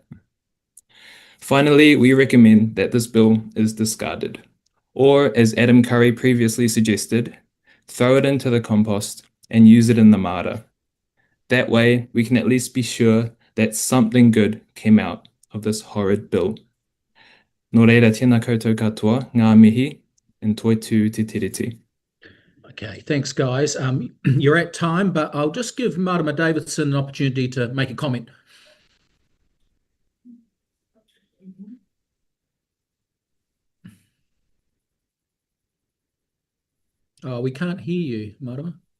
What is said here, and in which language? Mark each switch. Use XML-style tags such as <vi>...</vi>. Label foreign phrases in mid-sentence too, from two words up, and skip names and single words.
<en>Finally, we recommend that this bill is discarded, or as Adam Curry previously suggested, throw it into the compost and use it in the mara. That way, we can at least be sure that something good came out of this horrid bill.</en> <mi>Nō reira, tēnā koutou katoa, ngā mihi, and toi tū te tiriti.</mi> <en>Okay, thanks, guys. You're at time, but I'll just give Marama Davidson an opportunity to make a comment. Oh, we can't hear you, Marama.</en>